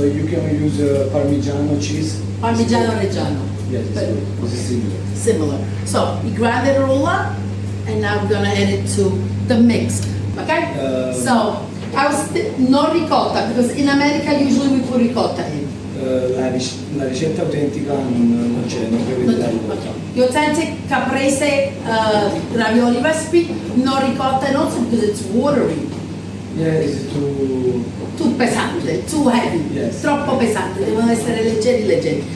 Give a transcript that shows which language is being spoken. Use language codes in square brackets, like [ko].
[en] You can use Parmigiano cheese. Parmigiano Reggiano. Yes, it's similar. Similar. So we grind it all up, and now we're gonna add it to the mix. Okay? So I was no ricotta because in America usually we put ricotta in. [it] La ricetta autentica non c'è, non prevede la ricotta. [en] The authentic Caprese ravioli recipe, no ricotta, and also because it's watery. Yeah, it's too [it] Pesante, [en] too heavy, Yes. [it] troppo pesante, devono essere leggeri leggeri.